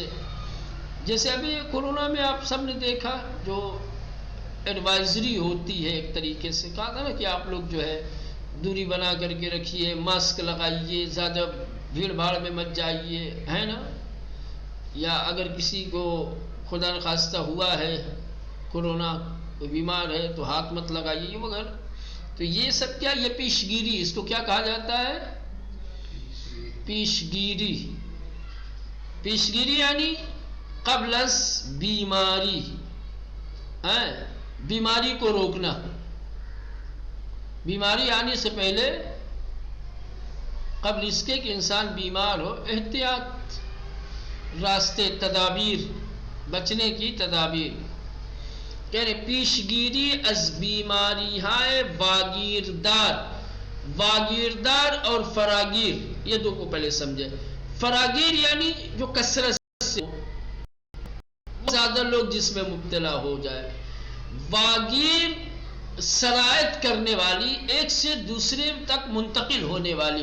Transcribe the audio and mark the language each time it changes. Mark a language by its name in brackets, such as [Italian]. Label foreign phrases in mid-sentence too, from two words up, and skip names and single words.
[Urdu] جیسے ابھی کورونا میں آپ سب نے دیکھا جو ایڈوائزری ہوتی ہے، ایک طریقے سے کہا تھا نا کہ آپ لوگ جو ہے دوری بنا کر کے رکھیے، ماسک لگائیے، زیادہ بھیڑ بھاڑ میں مت جائیے، ہے نا. یا اگر کسی کو خدا نخواستہ ہوا ہے کورونا، کوئی بیمار ہے تو ہاتھ مت لگائیے وغیرہ. تو یہ سب کیا؟ یہ پیشگیری. اس کو کیا کہا جاتا ہے؟ پیشگیری. پیشگیری یعنی [Persian] قبل از بیماری، [Urdu] بیماری کو روکنا. بیماری آنے سے پہلے، قبل اس کے کہ انسان بیمار ہو، احتیاط، راستے، تدابیر، بچنے کی تدابیر. [Persian] یعنی پیشگیری از بیماری ہائے واگیردار. [Urdu] واگیردار اور فراگیر، یہ دو کو پہلے سمجھے. فراگیر یعنی جو کثرت سے زیادہ لوگ جس میں مبتلا ہو جائے. واگیر سرایت کرنے والی، ایک سے دوسرے تک منتقل ہونے والی.